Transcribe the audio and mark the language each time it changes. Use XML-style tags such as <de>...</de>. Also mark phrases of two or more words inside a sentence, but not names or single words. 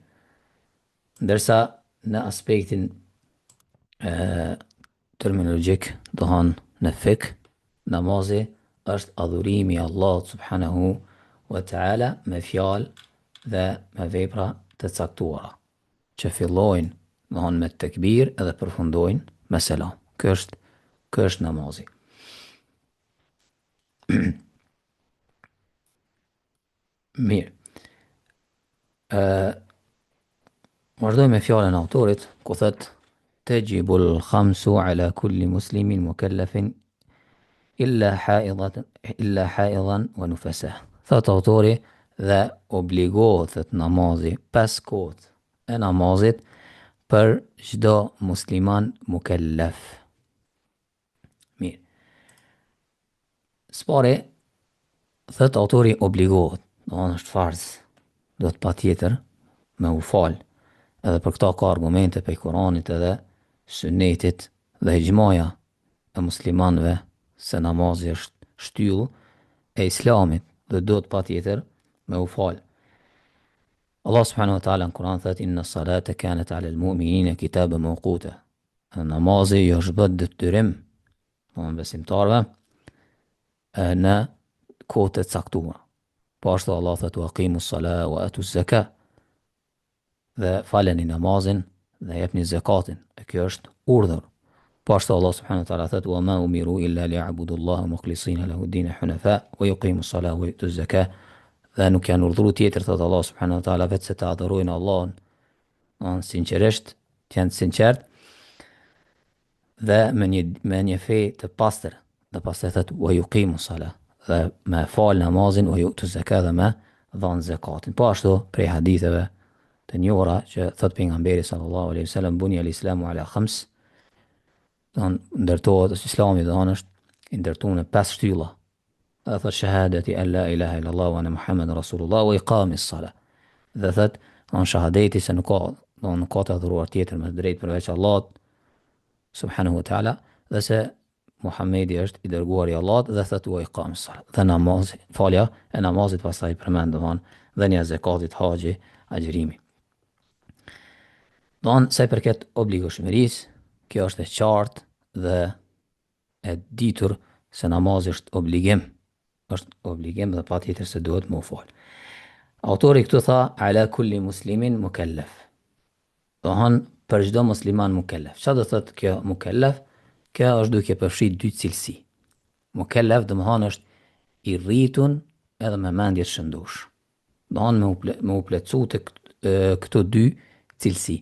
<sq>Ndërsa në aspektin terminologjik, në fik, namazi është adhurimi i Allahut</sq> <ar>سبحانه وتعالى</ar> <sq>me fjalë dhe me vepra të caktuara, që fillojnë me tekbir edhe përfundojnë me selam. Ky është namazi. Mirë. Vazhdoj me fjalën e autorit, ku thot</sq> <ar>تجب الخمس على كل مسلم مكلف إلا حائضا ونفساء.</ar> <sq>Thot autori, dhe obligohet namazi 5 kohët e namazit për çdo musliman mukallaf. Mirë. Spari, thot autori, obligohet, është farz, do të patjetër me u fal. Edhe për këta ka argumente prej Kuranit edhe Sunnetit dhe ixhmaja e muslimanëve se namazi është shtyllë e Islamit dhe do të patjetër me u fal.</sq> <ar>Allah سبحانه وتعالى</ar> <sq>në Kur'an thot</sq> <ar>إن الصلاة كانت على المؤمنين كتابا موقوتا.</ar> <sq>Namazi është bërë detyrim besimtarëve në kohë të caktuara. Po ashtu Allah thot</sq> <ar>وأقيموا الصلاة وآتوا الزكاة.</ar> <sq>Dhe faleni namazin dhe jepni zakatin. E kjo është urdhër. Po ashtu Allah</sq> <ar>سبحانه وتعالى thot وما أمروا إلا ليعبدوا الله مخلصين له الدين حنفاء ويقيموا الصلاة ويؤتوا الزكاة.</ar> <sq>Dhe nuk janë urdhëruar tjetër, thot Allah</sq> <ar>سبحانه وتعالى,</ar> <sq>vetë se të adhurojnë Allahun sinqerisht, të janë sinqert dhe me një fe të pastër. Dhe pastaj thot</sq> <ar>ويقيموا الصلاة,</ar> <sq>dhe me fal namazin,</sq> <ar>ويؤتوا الزكاة,</ar> <sq>dhe me dhënë zakatin. Po ashtu prej haditheve të njohura që thot pejgamberi</sq> <ar>صلى الله عليه وسلم بني الإسلام على خمس,</ar> <sq>ndërtohet Islami është i ndërtuar në 5 shtylla. Dhe thot</sq> <ar>شهادة أن لا إله إلا الله وأن محمدا رسول الله وإقام الصلاة.</ar> <sq>Dhe thot shahadeti se nuk ka të adhuruar tjetër me drejt përveç Allahut</sq> <ar>سبحانه وتعالى,</ar> <sq>dhe se Muhamedi është i dërguari i Allahut, dhe thot</sq> <ar>وإقام الصلاة.</ar> <sq>Dhe namazi, falja e namazit, pastaj përmend dhënia e zakatit, haxhi, agjërimi. Se i përket obligueshmërisë, kjo është e qartë dhe e ditur se namazi është obligim dhe patjetër se duhet më fal. Autori këtu tha</sq> <ar>على كل مسلم مكلف.</ar> <sq>Për çdo musliman mukallaf. Çfarë do thotë kjo mukallaf? Kjo është duke përfshirë dy cilësi. Mukallaf domethënë është i rritun edhe me mendje të shëndosh. Do thonë me u plotësu të këto dy cilësi.</sq>